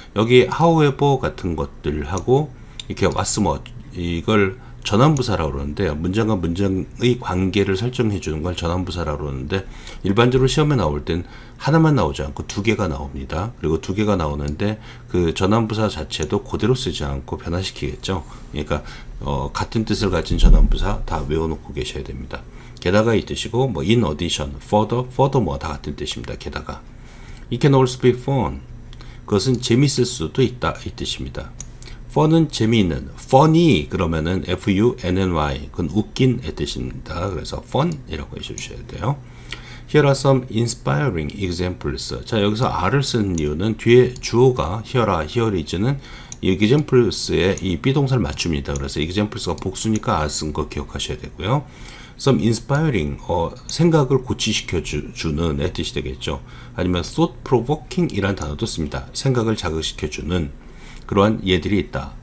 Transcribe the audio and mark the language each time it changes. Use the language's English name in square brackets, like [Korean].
[Korean] 여기 however 같은 것들하고 이렇게 what's more 이걸 전환부사라고 그러는데 문장과 문장의 관계를 설정해 주는 걸 전환부사라고 그러는데 일반적으로 시험에 나올 땐 하나만 나오지 않고 두 개가 나옵니다. 그리고 두 개가 나오는데 그 전환부사 자체도 그대로 쓰지 않고 변화시키겠죠. 그러니까 같은 뜻을 가진 전환부사 다 외워놓고 계셔야 됩니다. 게다가 이 뜻이고 뭐 [English] in addition, furthermore [Korean] 다 같은 뜻입니다. 게다가 [English] It can also be fun. [Korean] 그것은 재밌을 수도 있다 이 뜻입니다. fun은 재미있는, funny 그러면은 funny 그건 웃긴의 뜻입니다. 그래서 fun이라고 해주셔야 돼요. [English] Here are some inspiring examples. [Korean] 자 여기서 are를 쓰는 이유는 뒤에 주어가 here is는 examples의 이 비동사를 맞춥니다. 그래서 examples가 복수니까 are 쓴 거 기억하셔야 되고요. [English] Some inspiring [Korean] 생각을 고취시켜 주는 의 뜻이 되겠죠. 아니면 [English] thought provoking [Korean] 이란 단어도 씁니다. 생각을 자극시켜 주는 그러한 예들이 있다.